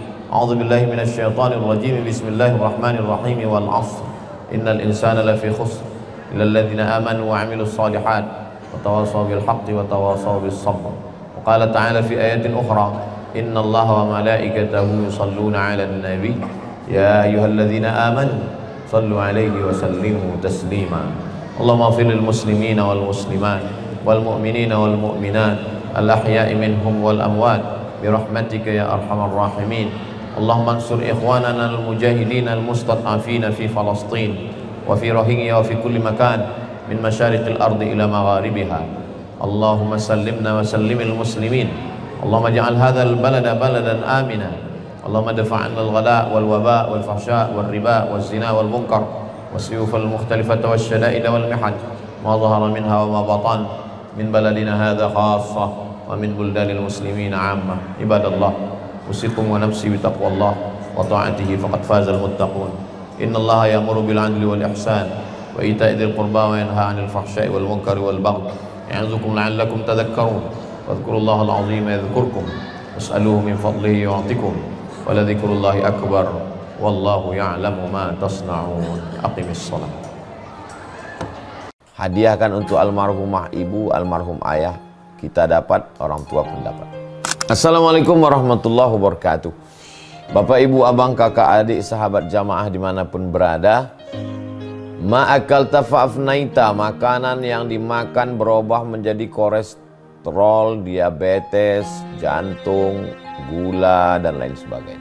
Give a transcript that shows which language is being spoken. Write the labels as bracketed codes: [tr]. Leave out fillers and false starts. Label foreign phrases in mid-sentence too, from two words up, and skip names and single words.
[ar] أعوذ بالله من الشيطان الرجيم. بسم الله الرحمن الرحيم. والعصر. إن الإنسان لفي خسر إلا الذين آمنوا وعملوا الصالحات وتواصوا بالحق وتواصوا بالصبر. وقال تعالى في آية أخرى، إن الله وملائكته يصلون على النبي يا أيها الذين آمنوا صلوا عليه وسلموا تسليما. اللهم اغفر للمسلمين والمسلمات والمؤمنين والمؤمنات الأحياء منهم والأموات برحمتك يا أرحم الراحمين. اللهم انصر إخواننا المجاهدين المستضعفين في فلسطين وفي روهينغيا وفي كل مكان من مشارق الأرض إلى مغاربها. اللهم سلمنا وسلم المسلمين. اللهم اجعل هذا البلد بلدا آمنا. اللهم ادفع عنا الغلاء والوباء والفحشاء والربا والزنا والمنكر والسيوف المختلفة والشدائد والمحن ما ظهر منها وما بطن من بلدنا هذا خاصة ومن بلدان المسلمين عامة. عباد الله، أوصيكم ونفسي بتقوى الله وطاعته فقد فاز المتقون. إن الله يأمر بالعدل والإحسان وإيتاء ذي القربى وينهى عن الفحشاء والمنكر والبغي يعظكم لعلكم تذكرون. واذكروا الله العظيم يذكركم واسألوه من فضله يعطكم ولذكر الله أكبر والله يعلم ما تصنعون. أقم الصلاة. [id] Hadiahkan untuk almarhumah ibu, almarhum ayah, kita dapat, orang tua pun dapat. [ar] السلام عليكم ورحمة الله وبركاته. [id] Bapak, ibu, abang, kakak, adik, sahabat jamaah dimanapun berada, ma'akal tafa'afnaita, makanan yang dimakan berubah menjadi kolesterol, diabetes, jantung, gula, dan lain sebagainya.